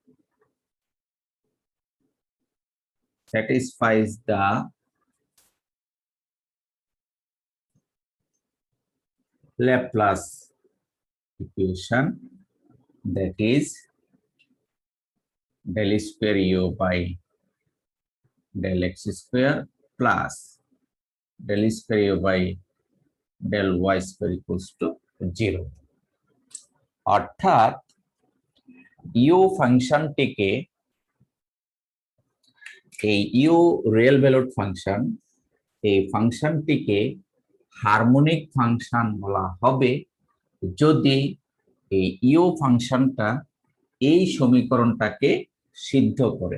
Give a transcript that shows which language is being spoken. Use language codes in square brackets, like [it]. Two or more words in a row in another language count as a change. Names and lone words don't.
[en] satisfies the Laplace equation, that is del square u by del x square plus del square u by del y square equals to 0। [bn] অর্থাৎ ইউ ফাংশনটিকে, এই ইউ [en] real valued function, [bn] এই ফাংশনটিকে [en] harmonic function [bn] বলা হবে যদি এই ইউ ফাংশনটা এই সমীকরণটাকে সিদ্ধ করে।